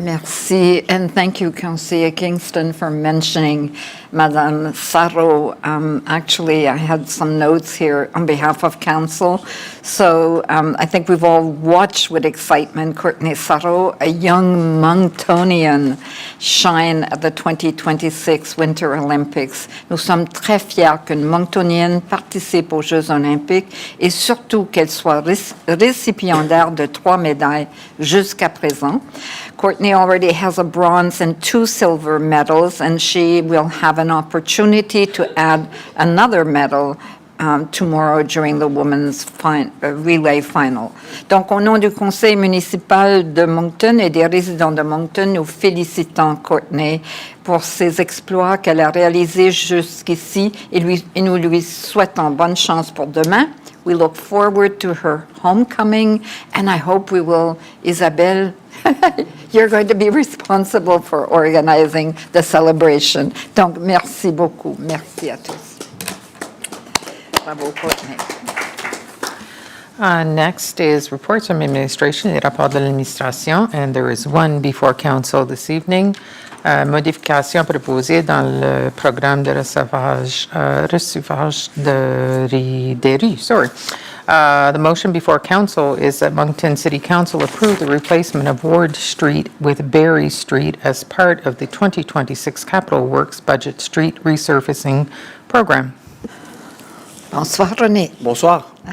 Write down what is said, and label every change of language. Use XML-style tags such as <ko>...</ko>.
<en>Merci, and thank you, Councillor Kingston, for mentioning Madame Sarreau. Actually, I had some notes here on behalf of council. So I think we've all watched with excitement Courtney Sarreau, a young Monctonian, shine at the 2026 Winter Olympics.</en> <fr>Nous sommes très fiers qu'une Monctonienne participe aux Jeux olympiques et surtout qu'elle soit récipiendaire de 3 médailles jusqu'à présent.</fr> <en>Courtney already has a bronze and 2 silver medals, and she will have an opportunity to add another medal tomorrow during the women's relay final.</en> <fr>Donc, au nom du conseil municipal de Moncton et des résidents de Moncton, nous félicitons Courtney pour ses exploits qu'elle a réalisés jusqu'ici et nous lui souhaitons bonne chance pour demain.</fr> <en>We look forward to her homecoming, and I hope we will, Isabelle, you're going to be responsible for organizing the celebration.</en> <fr>Donc, merci beaucoup. Merci à tous. Bravo, Courtney.</fr> <en>Next is reports from administration,</en> <fr>les rapports de l'administration,</fr> <en>and there is one before council this evening.</en> <fr>Modification proposée dans le programme de recevage des rues.</fr> <en>The motion before council is that Moncton City Council approve the replacement of Ward Street with Berry Street as part of the 2026 Capital Works Budget Street Resurfacing Program.</en> <fr>Bonsoir, René. Bonsoir.</fr>